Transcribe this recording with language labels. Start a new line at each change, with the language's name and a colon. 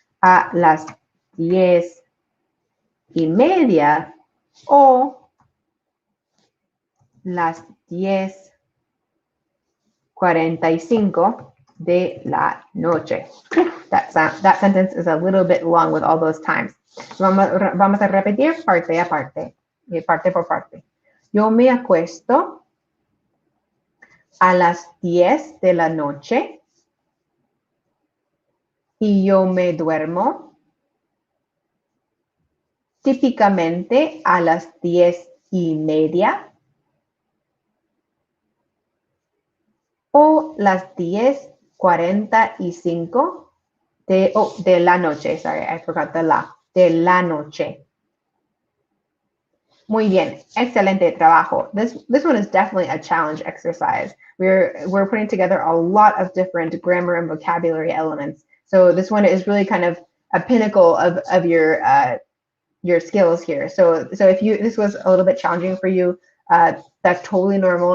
Spanish: A las 10:30 o las 10:45 de la noche.
English: That sentence is a little bit long with all those times.
Spanish: Vamos a repetir parte a parte, parte por parte. Yo me acuesto a las 10 de la noche y yo me duermo típicamente a las 10:30 o las 10:45 de la noche.
English: Sorry, I forgot the la.
Spanish: De la noche. Muy bien, excelente trabajo.
English: This one is definitely a challenge exercise. We're putting together a lot of different grammar and vocabulary elements. So this one is really kind of a pinnacle of your skills here. So if this was a little bit challenging for you, that's totally normal.